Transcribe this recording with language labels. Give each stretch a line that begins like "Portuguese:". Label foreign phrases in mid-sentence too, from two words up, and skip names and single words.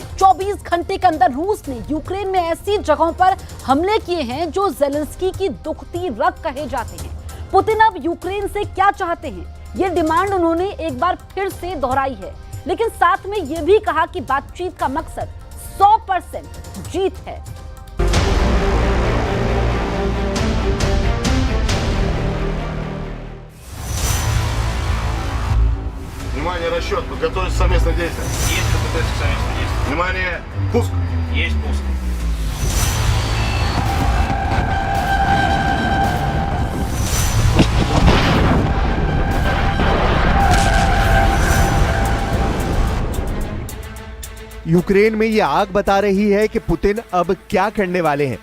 Hindi: 24 घंटे के अंदर रूस ने यूक्रेन में ऐसी जगहों पर हमले किए हैं जो जेलेंस्की की दुखती रग कहे जाते हैं। पुतिन अब यूक्रेन से क्या चाहते हैं, ये डिमांड उन्होंने एक बार फिर से दोहराई है, लेकिन साथ में यह भी कहा कि बातचीत का मकसद 100% जीत है।
Russian: Внимание, расчет. Подготовить совместное действие. Есть подготовить совместное действие. Внимание, пуск. Есть пуск.
Hindi: यूक्रेन में ये आग बता रही है कि पुतिन अब क्या करने वाले हैं।